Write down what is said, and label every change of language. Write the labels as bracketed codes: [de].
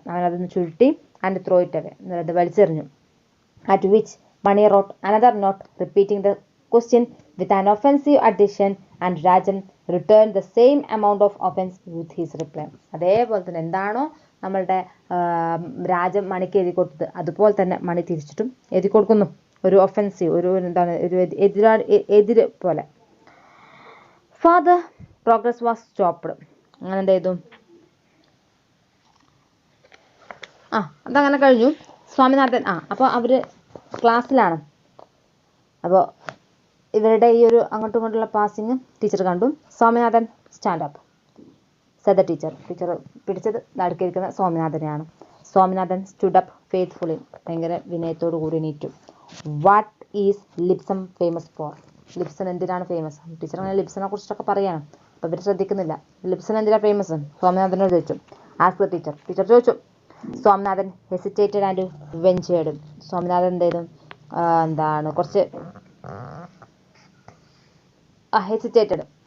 [ml] അവൻ അതൊന്ന് ചുരുട്ടി [en] And throw it away. [ml] അത് വലിച്ചെറിഞ്ഞു. [en] At which Mani wrote another note repeating the question with an offensive addition and Rajan returned the same amount of offense with his reply. [ml] അതേപോലെ തന്നെ എന്താണോ നമ്മളുടെ രാജം മണിക്ക് എഴുതി കൊടുത്തത് അതുപോലെ തന്നെ മണി തിരിച്ചിട്ടും എഴുതി കൊടുക്കുന്നു. ഒരു ഒഫെൻസീവ്, ഒരു എന്താണ്, ഒരു എതിര് പോലെ. [en] Further progress was stopped. [ml] അങ്ങനെ എന്ത് ചെയ്തു? അതങ്ങനെ കഴിഞ്ഞു. സ്വാമിനാഥൻ അപ്പോൾ അവർ ക്ലാസ്സിലാണ്. അപ്പോൾ ഇവരുടെ ഈ ഒരു അങ്ങോട്ടും ഇങ്ങോട്ടുള്ള പാസിങ് ടീച്ചർ കണ്ടു. [en] Swaminathan stand up said the teacher. [ml] Teacher പിടിച്ചത് നടുക്കിയിരിക്കുന്ന സ്വാമിനാഥനെയാണ്. Swaminathan [en] stood up faithfully. [ml] ഭയങ്കര വിനയത്തോടു കൂടി എണീറ്റു. [en] What is Lipson famous for? [ml] Lipson എന്തിനാണ് ഫേമസ്? ടീച്ചർ അങ്ങനെ ലിപ്സനെ കുറിച്ചൊക്കെ പറയാണ്. അപ്പോൾ ഇവർ ശ്രദ്ധിക്കുന്നില്ല. ലിപ്സൺ എന്തിനാണ് ഫേമസ്? സ്വാമിനാഥനോട് ചോദിച്ചു. [en] Ask the teacher. [ml] ടീച്ചർ ചോദിച്ചു. [en] Swaminathan hesitated and ventured. [ml] Swaminathan എന്ത് ചെയ്തു? എന്താണ് കുറച്ച് ഹെസിറ്റേറ്റഡ്.